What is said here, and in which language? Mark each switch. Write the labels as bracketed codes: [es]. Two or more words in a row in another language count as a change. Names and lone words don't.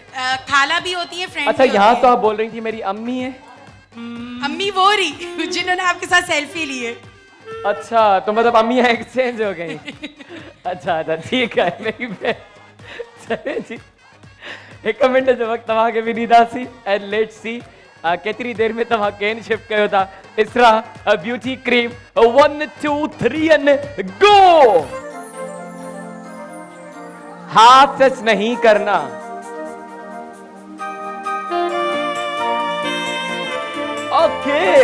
[ur] خالہ بھی ہوتی ہے، فرینڈ अच्छा, भी यहाँ होती تو آپ بول رہی تھی میری امی ہے. امی وہ رہی جنہوں نے آپ کے ساتھ سیلفی لی ہے. اچھا، تو مطلب امی ایکسچینج ہو گئی۔ اچھا اچھا، ٹھیک ہے میری بہن. چلے جی, [sd] 1 मिनट जो वक्त तव्हांखे बि ॾींदासीं। [en] and let's see [sd] केतिरी देर में तव्हां कैन शिफ्ट कयो था। [en] Isra Beauty Cream 1 2 3 and go. [ur] ہاتھ ٹچ نہیں کرنا. ओके।